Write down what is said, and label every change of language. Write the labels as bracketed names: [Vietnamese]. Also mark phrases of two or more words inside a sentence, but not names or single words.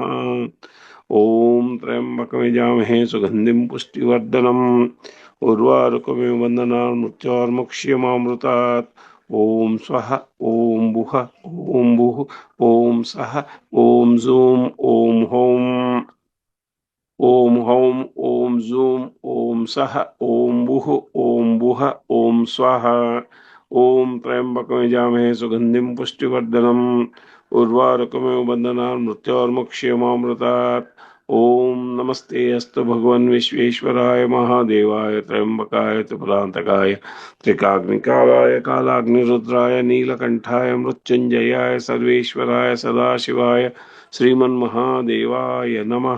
[Sanskrit] ఓం త్రయంబకమిజామహే సుగంధిం పుష్టివర్ధనం ఉర్వారుకమివ బంధనాన్ మృత్యోర్ముక్ష్యమామృతాత్. ఓం స్వహ ఓం బుహ ఓం బుహు ఓం సహ ఓం జూం ఓం హోం. ఓం హౌం ఓం జూం ఓం సహ ఓం బుహు ఓం బుహ ఓం స్వహ. ॐ त्र्यम्बकं यजामहे सुगन्धिं पुष्टिवर्धनम् उर्वारुकमेव बन्धनान् मृत्योर्मुक्षीयमामृतात्। ॐ नमस्ते अस्तु भगवन् विश्वेश्वराय महादेवाय त्र्यम्बकाय त्रिपुरान्तकाय त्रिकाग्निकालाय कालाग्निरुद्राय नीलकण्ठाय मृत्युञ्जयाय सर्वेश्वराय सदाशिवाय श्रीमन्महादेवाय नमः।